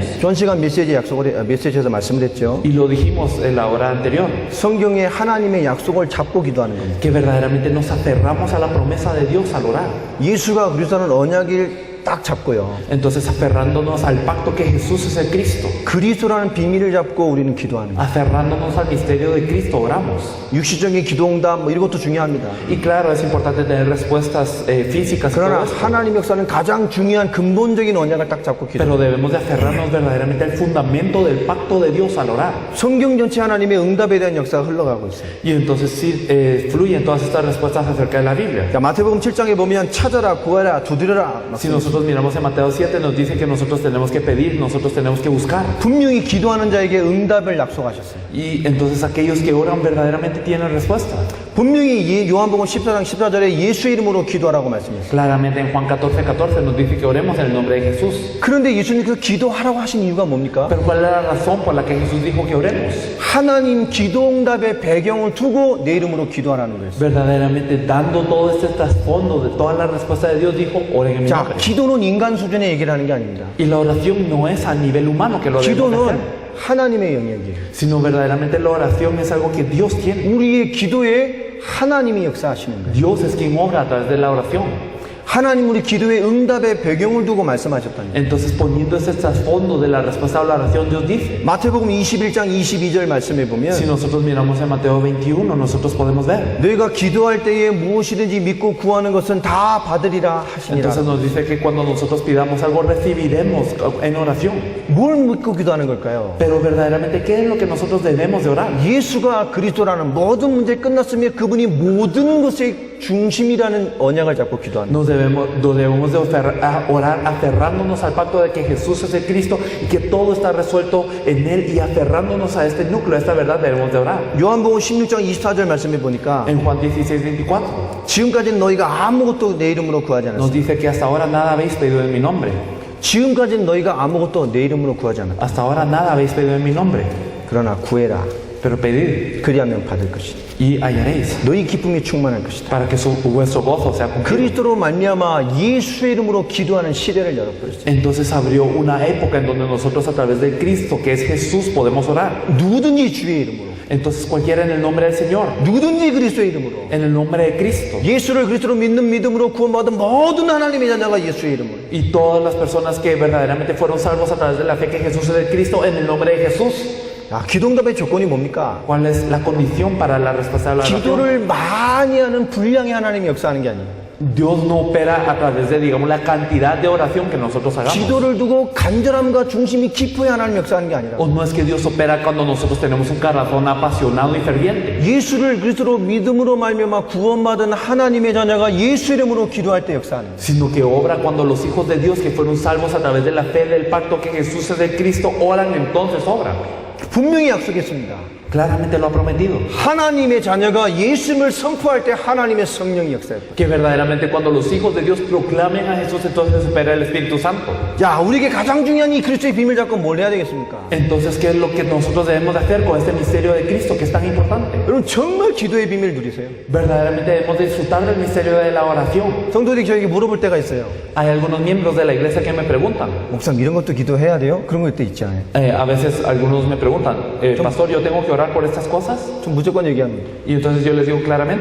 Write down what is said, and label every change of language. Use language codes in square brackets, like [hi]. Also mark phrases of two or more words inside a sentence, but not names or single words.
[ko] 전 시간 메시지에서 말씀을 했죠. [es] Y lo dijimos en la hora anterior, [ko] 성경에 하나님의 약속을 잡고 기도하는 겁니다. [es] que verdaderamente nos aferramos a la promesa de Dios al orar. [ko] 예수가 그리스도는 언약을 딱 잡고요. [es] Entonces aferrándonos al pacto que Jesús es el Cristo, [ko] 그리스도라는 비밀을 잡고 우리는 기도하는 거예요. [es] aferrándonos al misterio de Cristo oramos. [ko] 육시적인 기도응답 뭐 이런 것도 중요합니다. [es] Y claro, es importante tener respuestas físicas y todo [ko] 그러나 [es] esto, [ko] 하나님 역사는 가장 중요한 근본적인 언약을 딱 잡고 기도. [es] pero debemos de aferrarnos verdaderamente al fundamento del pacto de Dios al orar. [ko] 성경 전체 하나님의 응답에 대한 역사가 흘러가고 있어요. [es] Y entonces sí fluyen todas estas respuestas acerca de la Biblia. [ko] 자, 마태복음 7장에 보면 찾아라, 구하라, 두드려라. [es] Si nosotros miramos en Mateo 7, nos dice que nosotros tenemos que pedir, nosotros tenemos que buscar. [ko] 분명히 기도하는 자에게 응답을 약속하셨어요. [es] Y entonces aquellos que oran verdaderamente tienen respuesta. [ko] 분명히 요한복음 14장 14절에 예수의 이름으로 기도하라고 말씀했어요. [es] Claramente en Juan 14:14 nos dice que oremos en el nombre de Jesús. [ko] 그런데 예수님께서 기도하라고 하신 이유가 뭡니까? [es] Pero ¿cuál es la razón por la que Jesús dijo que oremos? [ko] 하나님 기도응답의 배경을 두고 내 이름으로 기도하라는 거예요. [es] Verdaderamente dando todo este trasfondo de toda la respuesta de Dios, dijo, oren en mi [ko] 자, [es] nombre. [ko] 기도는 인간 수준의 얘기를 하는 게 아닙니다. [es] Y la oración no es a nivel humano que lo debemos de [ko] 기도는 [es] hacer, [ko] 하나님의 영역이에요. [es] sino verdaderamente la oración es algo que Dios tiene. [ko] 우리의 기도에 하나님이 역사하시는 거예요. [es] Dios es quien obra a través de la oración. [ko] 하나님 우리 기도의 응답의 배경을 두고 말씀하셨다는 거예요. [es] Entonces, poniendo ese trasfondo de la respuesta a la oración, Dios dice, [ko] 마태복음 21장 22절 말씀에 보면 [es] si nosotros miramos en Mateo 21, nosotros podemos ver. [ko] 너희가 기도할 때에 무엇이든지 믿고 구하는 것은 다 받으리라 하시니라. [es] Entonces nos dice que cuando nosotros pidamos algo, recibiremos en oración. [ko] 뭘 믿고 기도하는 걸까요? [es] Pero verdaderamente, ¿qué es lo que nosotros debemos de orar? [ko] 예수가 그리스도라는 모든 문제 끝났으면 그분이 모든 것의 중심이라는 언약을 잡고 기도하는 거예요. [es] Nos debemos de orar aferrándonos al pacto de que Jesús es el Cristo y que todo está resuelto en Él, y aferrándonos a este núcleo, a esta verdad, debemos de orar. [ko] 요한복음 16장 24절 말씀해 보니까 [es] En Juan 16:24 [ko] 지금까지는 너희가 아무것도 내 이름으로 구하지 [es] nos [ko] 않았어. [es] dice que hasta ahora nada habéis pedido en mi nombre. [ko] 지금까지는 너희가 아무것도 내 이름으로 구하지 않았다. [es] Hasta ahora nada habéis pedido en mi nombre. [ko] 그러나 구해라. [es] Pero pedid [ko] 그리하면 받을 것이다. [es] y hallaréis, [ko] 너희 기쁨이 충만할 것이다. [es] para que vuestro gozo sea cumplido. [ko] 그리스도로 말미암아 예수의 이름으로 기도하는 시대를 열어버렸어요. [es] Entonces abrió una época en donde nosotros, a través de Cristo, que es Jesús, podemos orar. [ko] 누구든지 주의 이름으로, [es] Entonces cualquiera en el nombre del Señor, [ko] 누구든지 그리스도의 이름으로, [es] en el nombre de Cristo. [ko] 예수를 그리스도로 믿는 믿음으로 구원받은 모든 하나님의 자녀가 예수의 이름으로, [es] Y todas las personas que verdaderamente fueron salvos a través de la fe que Jesús es el Cristo, en el nombre de Jesús. [ko] 야, 기도응답의 조건이 뭡니까? [es] ¿Cuál es la condición para la respuesta de la oración? [ko] 기도를 많이 하는 분량의 하나님이 역사하는 게 아니에요. [es] Dios no opera a través de, digamos, la cantidad de oración que nosotros hagamos. [ko] 기도를 두고 간절함과 중심이 깊어야 하나님 역사하는 게 아니라 [es] O no es que Dios opera cuando nosotros tenemos un corazón apasionado y ferviente, [ko] 예수를 그리스도로 믿음으로 말미암아 구원받은 하나님의 자녀가 예수 이름으로 기도할 때 역사하는 거예요. [es] sino que obra cuando los hijos de Dios que fueron salvos a través de la fe del pacto que Jesús es el Cristo oran, entonces obran. [ko] 분명히 약속했습니다. [es] Claramente lo ha prometido. [ko] 하나님의 자녀가 예수님을 선포할 때 하나님의 성령이 역사할 거예요. [es] Que verdaderamente cuando los hijos de Dios proclamen a Jesús, entonces opera el Espíritu Santo. [ko] 야, 우리에게 가장 중요한 이 그리스도의 비밀 잡고 뭘 해야 되겠습니까? [es] Entonces, ¿qué es lo que nosotros debemos de hacer con este misterio de Cristo que es tan importante? [ko] 여러분 정말 기도의 비밀 누리세요. [es] Verdaderamente debemos disfrutar del misterio de la oración. [ko] 성도들이 저에게 물어볼 때가 있어요. [es] Hay algunos miembros de la iglesia que me preguntan, [ko] 목사님 이런 것도 기도해야 돼요? 그런 것도 있지 않아요? [es] a veces algunos me preguntan, pastor, ¿yo tengo que orar por estas cosas? [ko] 전 무조건 얘기합니다. [es] Y entonces yo les digo claramente,